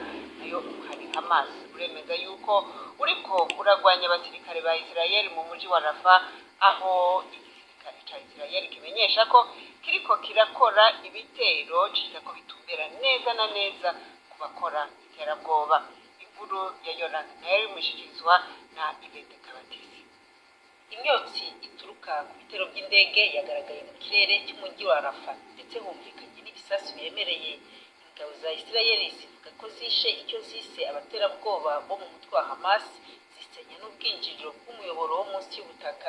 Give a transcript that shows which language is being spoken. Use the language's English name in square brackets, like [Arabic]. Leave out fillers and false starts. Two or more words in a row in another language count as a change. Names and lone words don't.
[Rundi] Nayo hari Hamas uremeza yuko uriko uragwanya abasirikare ba Israel mu muji wa Rafah aho igisirikare ca Israel kimenyesha ko kiriko kirakora ibitero cita ko bitumbera neza na neza ku bakora iterabwoba. Inkuru ya Yonathan mushikirizwa na Ibete Kabatisi. [Kinyarwanda] Imyotsi ituruka ku bitero by'indege yagaragaye mu kirere cy'umujyi wa Rafah ndetse humvikanye n'ibisasu biremereye. Ingabo za Israel zivuga ko zishe icyo zise abaterabwoba bo mu mutwe wa Hamas zisenya n'ubwinjiriro bw'umuyoboro wo munsi y'ubutaka.